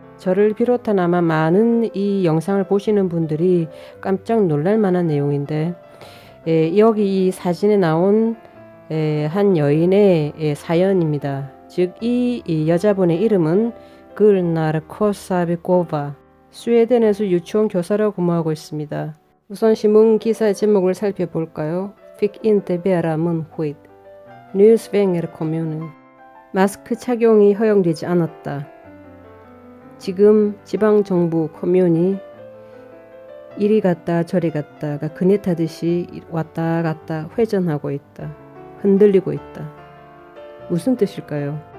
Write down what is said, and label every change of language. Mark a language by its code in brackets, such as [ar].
[ko] 저를 비롯한 아마 많은 이 영상을 보시는 분들이 깜짝 놀랄 만한 내용인데 여기 이 사진에 나온 한 여인의 사연입니다. 즉 이 여자분의 이름은 글나르 코사비코바, 스웨덴에서 유치원 교사로 근무하고 있습니다. 우선 신문 기사의 제목을 살펴볼까요? [sv] Fick inte bära munskydd. Nu svänger kommunen. [ko] 마스크 착용이 허용되지 않았다. 지금 지방정부 커뮤니 이리 갔다 저리 갔다가 그네 타듯이 왔다 갔다 회전하고 있다. 흔들리고 있다. 무슨 뜻일까요?